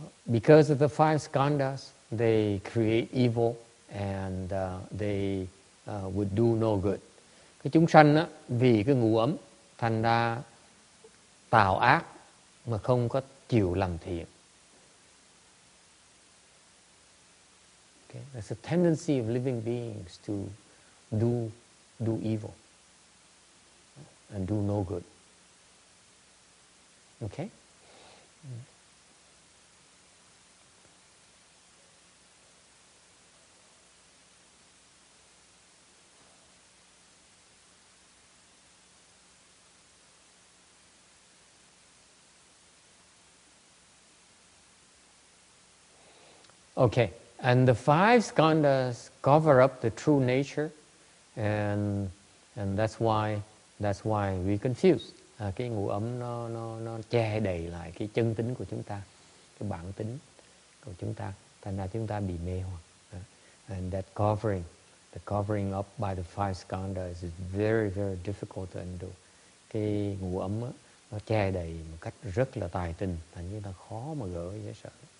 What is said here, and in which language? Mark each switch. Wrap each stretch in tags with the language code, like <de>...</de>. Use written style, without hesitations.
<en>because of the five skandhas, they create evil and they would do no good.</en> <vi>Cái chúng sanh á, vì cái ngũ ấm thành ra tạo ác mà không có chịu làm thiện. Okay?</vi> <en>There's a tendency of living beings to do evil and do no good. Okay? Okay, and the five skandhas cover up the true nature, and that's why we confuse.</en> <vi>Cái ngũ ấm nó che đầy lại cái chân tính của chúng ta, cái bản tính của chúng ta, thành ra chúng ta bị mê hoặc.</vi> <en>And that covering up by the five skandhas is very, very difficult to undo.</en> <vi>Cái ngũ ấm á, nó che đầy một cách rất là tài tình, thành như ta khó mà gỡ dễ sợ.</vi>